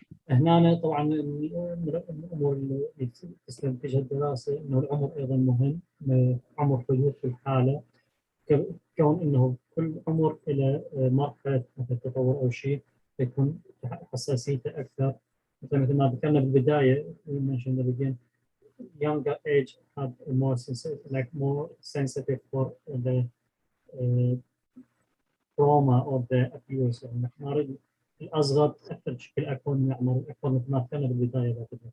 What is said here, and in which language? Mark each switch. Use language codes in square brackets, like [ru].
[ar] هنا طبعا الأمور اللي تستنتجها الدراسة إنه العمر أيضا مهم. عمر حدوث الحالة كون إنه كل عمر إلى مرحلة التطور أو شيء يكون حساسيته أكثر. مثل ما ذكرنا بالبداية [en] mentioned at the beginning, younger age had more sensitive for the trauma of the abuse. [ar] يعني نحن الأصغر تأثر بشكل أكبر من الأعمار الأكبر مثل ما ذكرنا بالبداية.